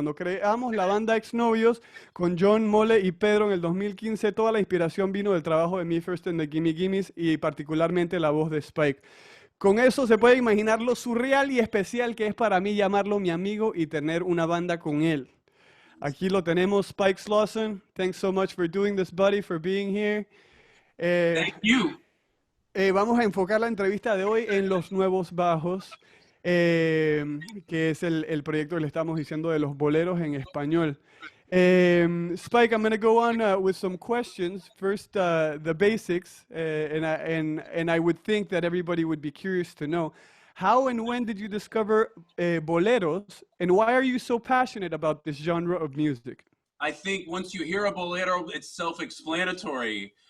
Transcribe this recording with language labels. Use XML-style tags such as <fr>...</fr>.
<es>Cuando creamos la banda Exnovios con John, Mole y Pedro en el 2015, toda la inspiración vino del trabajo de Me First and the Gimme Gimmes y particularmente la voz de Spike. Con eso se puede imaginar lo surreal y especial que es para mí llamarlo mi amigo y tener una banda con él. Aquí lo tenemos, Spike Slauson.</es> <en>Thanks so much for doing this, buddy, for being here. Thank you.</en> <es>Vamos a enfocar la entrevista de hoy en Los Nuevos Bajos, que es el proyecto que le estamos diciendo de los boleros en español.</es> <en>Spike, I'm going to go on with some questions. First, the basics, and I would think that everybody would be curious to know, how and when did you discover boleros, and why are you so passionate about this genre of music? I think once you hear a bolero, it's self-explanatory.</en>